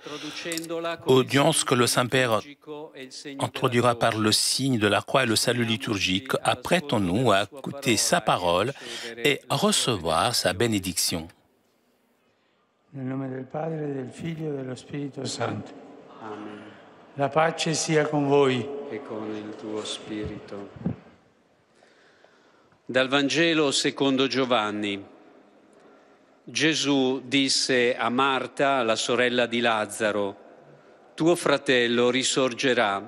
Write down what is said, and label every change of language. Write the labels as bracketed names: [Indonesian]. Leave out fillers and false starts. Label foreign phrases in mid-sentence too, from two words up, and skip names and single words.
[French] que le Saint-Père introduira par le signe de la croix et le salut liturgique. Apprêtons-nous à écouter sa parole et à recevoir sa bénédiction. [Italian] Nel nome del Padre, del Figlio e dello Spirito Santo. Amen. La pace sia con voi. E con il tuo spirito. Dal Vangelo secondo Giovanni. Gesù disse a Marta, la sorella di Lazzaro, tuo fratello risorgerà.